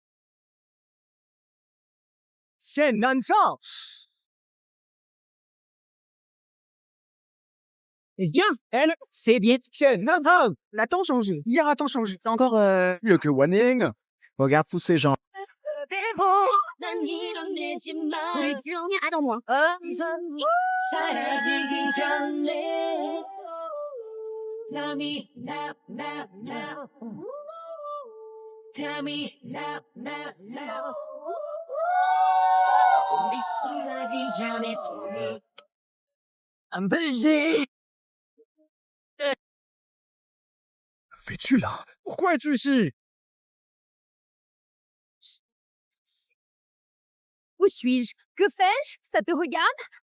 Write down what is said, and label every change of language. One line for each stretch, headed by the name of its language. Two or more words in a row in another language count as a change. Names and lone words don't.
French: Shen Nantang! C'est bien, elle, c'est bien. Shen Nantang! L'a-t-on changé? Hier a-t-on changé? C'est encore mieux que Wanning. Regarde tous ces gens.
Korean: 난 밀어내지 마.
English: I don't want.
Korean: 사라지기 전에.
English: Tell me now, now, now. Tell me now, now, now.
Korean: 미끄러기 전에.
French: Un baiser. Fais-tu là? Pourquoi es-tu ici? Où suis-je? Que fais-je? Ça te regarde?